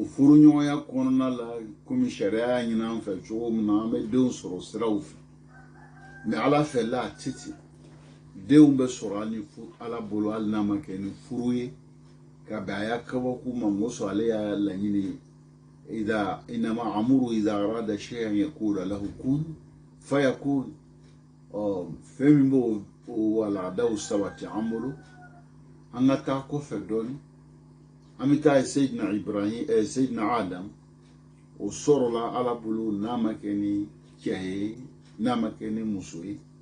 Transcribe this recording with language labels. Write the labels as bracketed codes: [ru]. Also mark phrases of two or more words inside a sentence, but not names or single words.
[bm] furu ɲɔgɔnya kɔnɔna la komi sariya y'a ɲini an fɛ cogo min na an bɛ denw sɔrɔ siraw fɛ mɛ ala fɛ la a tɛ ten denw bɛ sɔrɔ hali ala bolo hali n'a ma kɛ ni furu ye ka bɛn a y'a kabako ma o sɔrɔ ale y'a laɲini ye [ar] إنما أمره إذا أراد شيئا يقول له كن فيكون [bm] fɛn min b'o waladaw sabati an bolo an ka taa kɔfɛ dɔɔni an bɛ taa Seydina Ibrahim Seydina Adam o sɔrɔla ala bolo n'a ma kɛ ni cɛ ye n'a ma kɛ ni muso ye